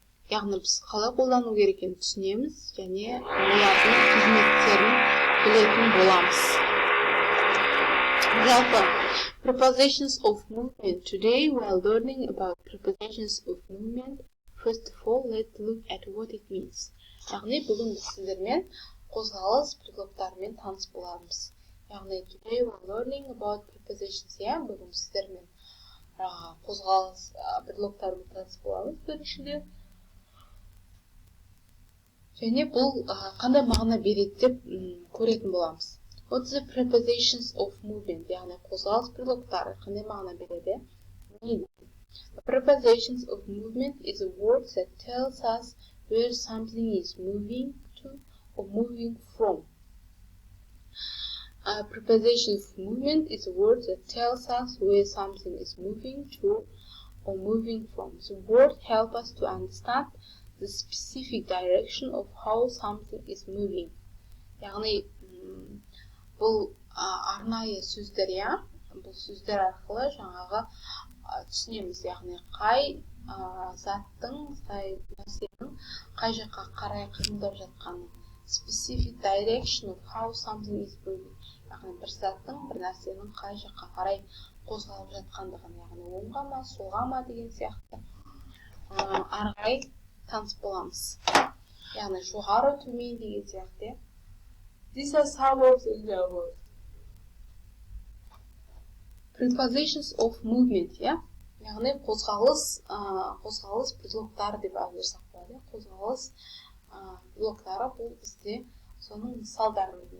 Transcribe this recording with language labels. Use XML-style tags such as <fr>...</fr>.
<kk>Яғни біз қалай қолдану керек екенін түсінеміз және олардың қызметтерін білетін боламыз.</kk> <en>Жалпы, prepositions of movement. Today we are learning about prepositions of movement. First of all, let's look at what it means.</en> <kk>Яғни бүгін біз сіздермен қозғалыс предлогтарымен таныс боламыз.</kk> <en>Яғни today we are learning about prepositions.</en> <kk>Бүгін сіздермен қозғалыс предлогтарымен таныс боламыз біріншіден. Және бұл қандай мағына береді деп көретін боламыз.</kk> <en>What's the prepositions of movement?</en> <kk>Яғни қозғалыс предлогтары қандай мағына береді?</kk> <en>The prepositions of movement is a word that tells us where something is moving to or moving from. A preposition of movement is a word that tells us where something is moving to or moving from. The word helps us to understand the specific direction of how something is moving.</en> <kk>Яғни бұл арнайы сөздер, бұл сөздер арқылы жаңағы түсінеміз, яғни қай заттың, қай нәрсенің қай жаққа қарай қимылдап жатқанын.</kk> <en>Specific direction of how something is moving.</en> <kk>Яғни бір заттың, бір нәрсенің қай жаққа қарай қозғалып жатқандығын, яғни оңға ма, солға ма деген сияқты арғай таныс боламыз. Яғни жоғары, төмен деген сияқты.</kk> <en>These are some of the examples. Prepositions of movement,</en> <kk>яғни қозғалыс предлогтары деп айтсақ болады. Қозғалыс предлогтары бұл бізде соның мысалдары.</kk>